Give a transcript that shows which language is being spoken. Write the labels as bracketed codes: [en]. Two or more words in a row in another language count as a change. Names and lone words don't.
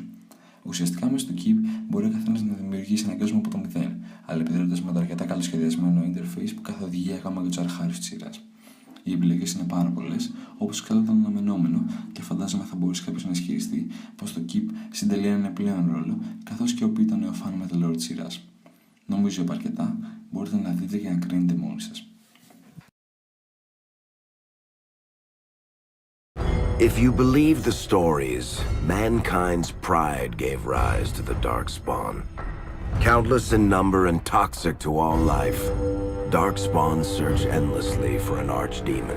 [el] Ουσιαστικά μέσω του Keep μπορεί ο καθένας να δημιουργήσει έναν κόσμο από το μηδέν, αλλά επιδρώνοντας με το αρκετά καλοσχεδιασμένο interface που καθοδηγεί ακόμα και τους αρχάριους της σειράς. Οι επιλογές είναι πάρα πολλές, όπως καλό ήταν αναμενόμενο, και φαντάζομαι θα μπορούσε κάποιος να ισχυριστεί πως το Keep συντελεί έναν επιπλέον ρόλο, καθώς και ο ήταν νεοφάν με το lore της σειράς. Νομίζω είπα αρκετά, μπορείτε να δείτε και να κρίνετε μόνοι σας. [en] If you believe the stories, mankind's pride gave rise to the Darkspawn. Countless in number and toxic to all life, Darkspawns search endlessly for an archdemon.